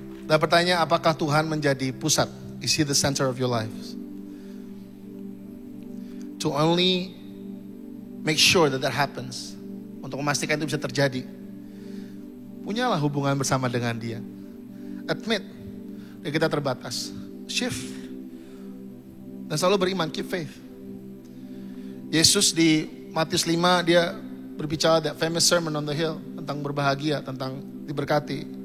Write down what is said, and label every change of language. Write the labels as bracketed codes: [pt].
[id] Dan pertanyaan, apakah Tuhan menjadi pusat? [en] Is He the center of your life? To only make sure that happens. [id] Untuk memastikan itu bisa terjadi, punyalah hubungan bersama dengan Dia. Admit kita terbatas. Shift. Dan selalu beriman, [en] keep faith. [id] Yesus di Matius 5 dia berbicara [en] that famous sermon on the hill [id] tentang berbahagia, tentang diberkati.